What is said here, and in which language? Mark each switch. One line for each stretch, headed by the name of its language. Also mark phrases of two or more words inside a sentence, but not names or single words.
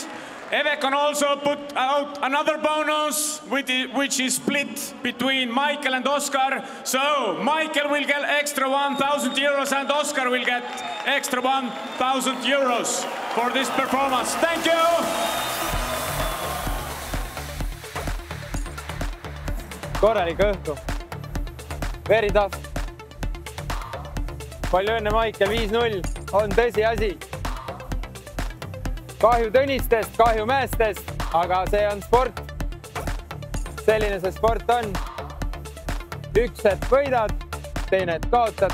English: Evekon also put out another bonus, which is split between Michael and Oscar. So Michael will get extra 1,000 euros and Oscar will get extra 1,000 euros for this performance. Thank you!
Estonian: Korralik õhtu.
English: Very tough.
Estonian: Palju õnne, Michael, 5-0 on tõsiasi. Kahju Tõnistest, kahju meestest, aga see on sport. Selline see sport on. Üks hetk võidad, teine hetk kaotad.